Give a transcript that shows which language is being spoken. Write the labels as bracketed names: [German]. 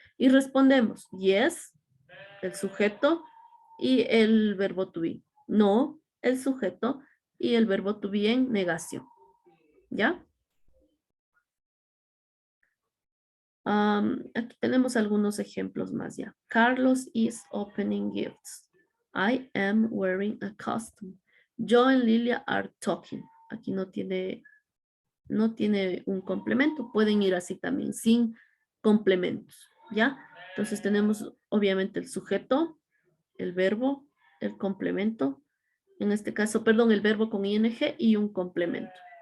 [Spanish] Y respondemos yes, el sujeto y el verbo to be. No, el sujeto y el verbo to be en negación. ¿Ya? Aquí tenemos algunos ejemplos más ya. [English] Carlos is opening gifts. I am wearing a costume. Joe and Lilia are talking. [Spanish] Aquí no tiene un complemento. Pueden ir así también, sin complementos, ¿ya? Entonces tenemos obviamente el sujeto, el verbo, el complemento. En este caso, perdón, el verbo con ing y un complemento.